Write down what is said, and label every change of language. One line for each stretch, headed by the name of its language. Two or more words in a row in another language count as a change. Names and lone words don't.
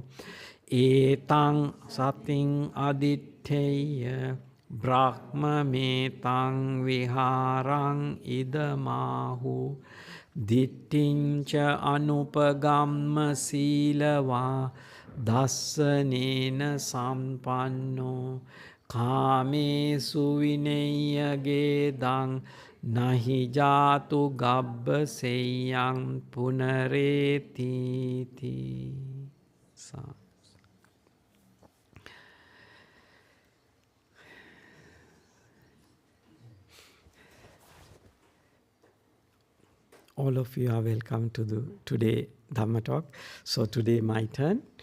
Pali: Etang sating aditteya brahma metang viharang idamahu Dittincha anupagamma silava dassanena sampanno Kamesu vinaya gedang nahi jatu gabba seyang punaretiti.
English: All of you are welcome to the today Dhamma talk. So today my turn.